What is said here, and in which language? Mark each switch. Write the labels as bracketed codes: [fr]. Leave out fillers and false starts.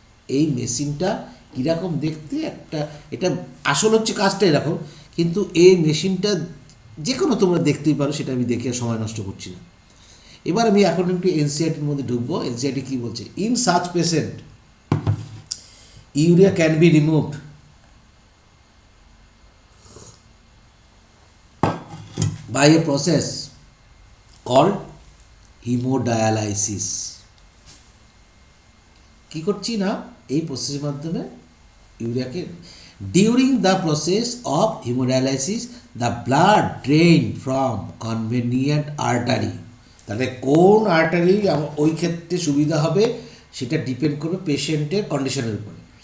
[bn] এই মেশিনটা কীরকম দেখতে, একটা, এটা আসল হচ্ছে কাজটা এরকম, কিন্তু এই মেশিনটা যে কোনো তোমরা দেখতেই পারো, সেটা আমি দেখে সময় নষ্ট করছি না। এবার আমি অ্যাকর্ডিং টু এনসিইআরটির মধ্যে ঢুকবো। এনসিইআরটি কী বলছে, [en] In such patient urea can be removed by a process called hemodialysis. [bn] কি করছি না, এই প্রসেসের মাধ্যমে ইউরিয়াকে, [en] During the process of hemodialysis the blood drain from convenient artery. [bn] তাহলে কোন আর্টারি ওই ক্ষেত্রে সুবিধা হবে সেটা ডিপেন্ড করবে পেশেন্টের কন্ডিশনের উপরে।